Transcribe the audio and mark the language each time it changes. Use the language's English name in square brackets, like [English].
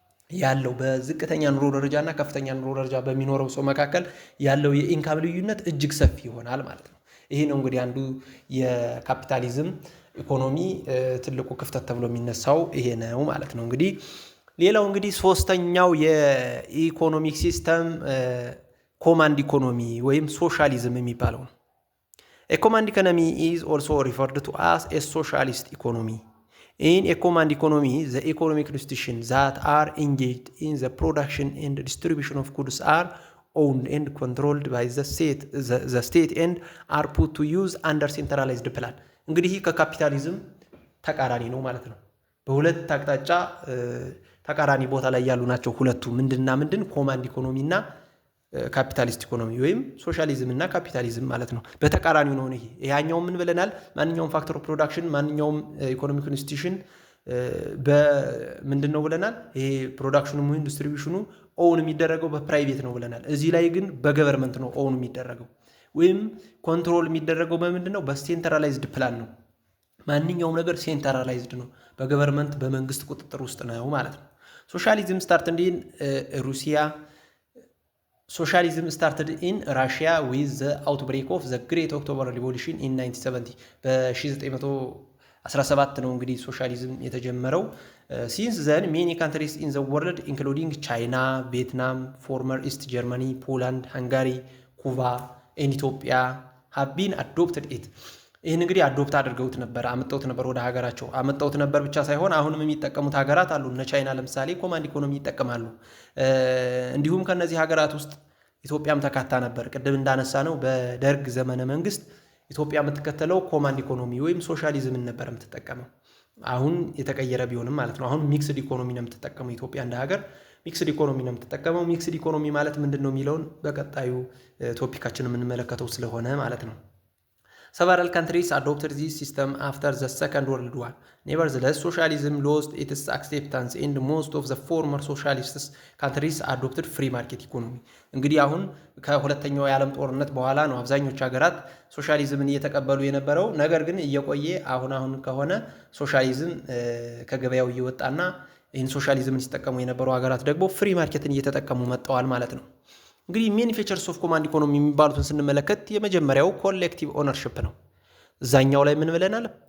[Amharic] ያለው በዝቅተኛ ኑሮ ደረጃ እና ከፍተኛ ኑሮ ደረጃ በሚኖረው ሰው መካከል ያለው የኢንካም ልዩነት እጅግ ሰፊ ይሆናል ማለት ነው። ይሄ ነው እንግዲህ አንዱ የካፒታሊዝም ኢኮኖሚ ትልቁ ክፍተት ተብሎ የሚነሳው ይሄ ነው ማለት ነው። እንግዲህ ሌላው እንግዲህ ሶስተኛው የኢኮኖሚክ ሲስተም ኮማንድ ኢኮኖሚ ወይም ሶሻሊዝም የሚባለው ነው። [English] A command economy is also referred to as a socialist economy. In a command economy, the economic institutions that are engaged in the production and distribution of goods are owned and controlled by the state and are put to use under centralized plan. [Amharic] እንግዲህ ከካፒታሊዝም ተቃራኒ ነው ማለት ነው። በሁለት አቅጣጫ ተቃራኒ ቦታ ላይ ያሉ ናቸው ሁለቱ። ምንድንና ምንድን? ኮማንድ ኢኮኖሚ እና ካፒታሊስት ኢኮኖሚ ወይም ሶሻሊዝም እና ካፒታሊዝም ማለት ነው። በተቃራኒው ነው። ይሄ ያኛው ምን ብለናል? ማንኛውም ፋክተር ኦፍ ፕሮዳክሽን ማንኛውም ኢኮኖሚክ ኢንስቲትዩሽን በምንድን ነው ብለናል? ይሄ ፕሮዳክሽኑ ወይም ዲስትሪቢዩሽኑ ኦውን የሚደረገው በፕራይቬት ነው ብለናል። እዚህ ላይ ግን በገቨርመንት ነው ኦውን የሚደረገው ወይም ኮንትሮል የሚደረገው በምንድን ነው? በሴንትራላይዝድ ፕላን ነው። ማንኛውም ነገር ሴንትራላይዝድ ነው፣ በገቨርመንት በመንግስት ቁጥጥር ውስጥ ነው ማለት ነው። [English] ሶሻሊዝም ስታርትድ ኢን ሩሲያ Socialism started in Russia with the outbreak of the Great October Revolution in 1970. [Amharic] በ1917 ነው እንግዲህ ሶሻሊዝም የተጀመረው። [English] Since then, many countries in the world, including China, Vietnam, former East Germany, Poland, Hungary, Cuba, and Ethiopia, have been adopted it. [Amharic] ይህን እንግዲህ አዶፕት አድርገውት ነበር፣ አመጣውት ነበር ወደ ሀገራቸው። አመጣውት ነበር ብቻ ሳይሆን አሁንም የሚጠቀሙት ሀገራት አሉ። እነ ቻይና ለምሳሌ ኮማንድ ኢኮኖሚ ይጠቀማሉ። እንዲሁም ከነዚህ ሀገራት ውስጥ ኢትዮጵያም ተካታ ነበር። ቅድም እንዳነሳ ነው በደርግ ዘመነ መንግስት ኢትዮጵያ የምትከተለው ኮማንድ ኢኮኖሚ ወይም ሶሻሊዝምን ነበር የምትጠቀመው። አሁን የተቀየረ ቢሆንም ማለት ነው። አሁን ሚክስድ ኢኮኖሚ ነው የምትጠቀመው ኢትዮጵያ እንደ ሀገር ሚክስድ ኢኮኖሚ ነው የምትጠቀመው። ሚክስድ ኢኮኖሚ ማለት ምንድን ነው የሚለውን በቀጣዩ ቶፒካችን የምንመለከተው ስለሆነ ማለት ነው። [English] Several countries adopted this system after the Second World War. Nevertheless, socialism lost its acceptance and most of the former socialist countries adopted free market economy. [Amharic] እንግዲህ አሁን ከሁለተኛው የዓለም ጦርነት በኋላ ነው አብዛኞቹ ሀገራት ሶሻሊዝምን እየተቀበሉ የነበረው። ነገር ግን እየቆየ አሁን ከሆነ ሶሻሊዝም ከገበያው እየወጣና ይህን ሶሻሊዝምን ሲጠቀሙ የነበሩ ሀገራት ደግሞ ፍሪ ማርኬትን እየተጠቀሙ መጥተዋል ማለት ነው። እንግዲህ ሜን ፊቸርስ ኦፍ ኮማንድ ኢኮኖሚ የሚባሉትን ስንመለከት የመጀመሪያው ኮሌክቲቭ ኦነርሽፕ ነው። እዛኛው ላይ ምን ብለናል?